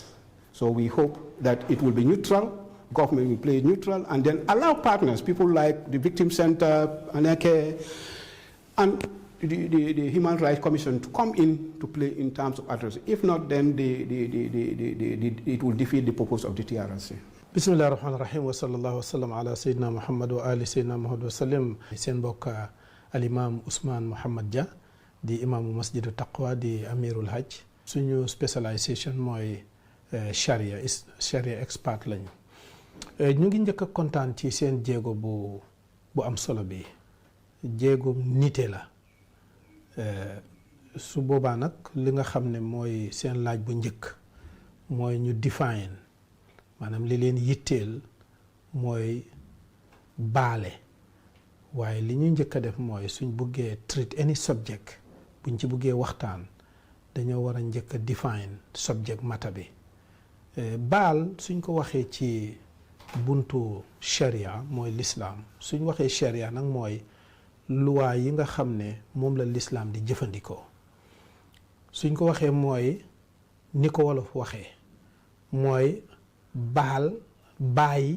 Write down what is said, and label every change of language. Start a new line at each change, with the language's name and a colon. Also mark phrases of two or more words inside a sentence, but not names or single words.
English: So we hope that it will be neutral, government will play neutral, and then allow partners, people like the Victim Center, Anake, and the Human Rights Commission to come in to play in terms of address. If not, then it will defeat the purpose of the TRRC.
Arabic: بسم الله الرحمن الرحيم وصلى الله وسلم على سيدنا محمد وعلى آل سيدنا محمد وسلم wa ali Sayyidina Muhammad wa sallam.
Wolof: Seen mbokk al-Imam Ousmane Mohamed Dia di imaamu Masjidu Taqwa di
Arabic: Amirul Hajj.
Wolof: Suñu specialisation mooy Sharia expert lañu. Ñu ngi njëkk a kontaan ci seen jéego bu am solo bi. Jéego nite la. Su boobaa nag li nga xam ne mooy seen laaj bu njëkk mooy ñu define maanaam li leen yitteel mooy baale waaye li ñu njëkk a def mooy suñ buggee
English: treat any subject
Wolof: buñ ci buggee waxtaan dañoo war a njëkk a define
English: subject matter
Wolof: bi. Baal suñ ko waxee ci buntu sharia mooy l'islam suñ waxee sharia nag mooy loi yi nga xam ne moom la l'islam di jëfandikoo suñ ko waxee mooy ni ko wolof waxee mooy baal bàyyi